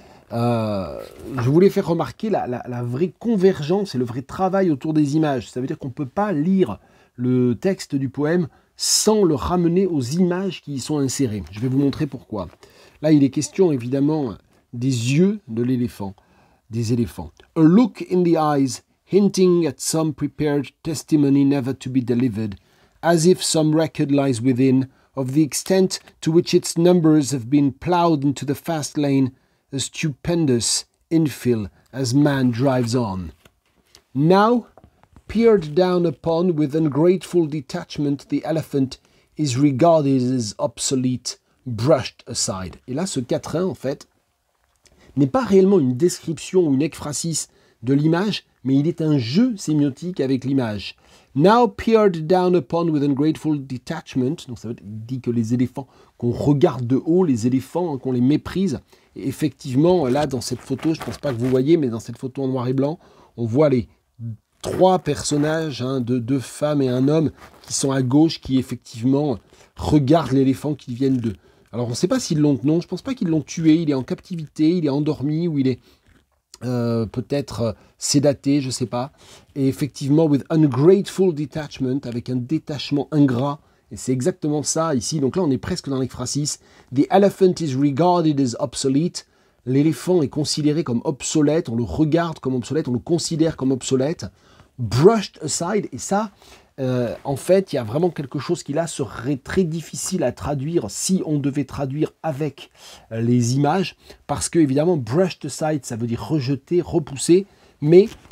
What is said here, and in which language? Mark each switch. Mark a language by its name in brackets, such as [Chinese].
[French] Je voulais faire remarquer la vraie convergence et le vrai travail autour des images. Ça veut dire qu'on ne peut pas lire le texte du poème sans le ramener aux images qui y sont insérées. Je vais vous montrer pourquoi. Là, il est question évidemment des yeux de l'éléphant, des éléphants. [English] A look in the eyes, hinting at some prepared testimony never to be delivered, as if some record lies within of the extent to which its numbers have been ploughed into the fast lane, a stupendous infill as man drives on. Now, peered down upon with ungrateful detachment, the elephant is regarded as obsolete, brushed aside. [French] Et là, ce quatrain, en fait, n'est pas réellement une description ou une ekphrasis de l'image, mais il est un jeu sémiotique avec l'image. [English] Now peered down upon with ungrateful detachment, [French] donc ça dit que les éléphants, qu'on regarde de haut, les éléphants, qu'on les méprise. Et effectivement, là, dans cette photo, je ne pense pas que vous voyez, mais dans cette photo en noir et blanc, on voit les 3 personnages, de 2 femmes et un homme, qui sont à gauche, qui effectivement regardent l'éléphant qu'ils viennent Alors on ne sait pas s'ils l'ont... Non, je ne pense pas qu'ils l'ont tué. Il est en captivité, il est endormi ou il est peut-être sédaté, je ne sais pas. Et effectivement, [English] with ungrateful detachment, [French] avec un détachement ingrat. Et c'est exactement ça ici. Donc là, on est presque dans l'exphrasis. [English] The elephant is regarded as obsolete. [French] L'éléphant est considéré comme obsolète. On le regarde comme obsolète. On le considère comme obsolète. [English] Brushed aside. [French] Et ça, en fait, il y a vraiment quelque chose qui là serait très difficile à traduire si on devait traduire avec les images. Parce que, évidemment, [English] brushed aside, [French] ça veut dire rejeter, repousser. Mais...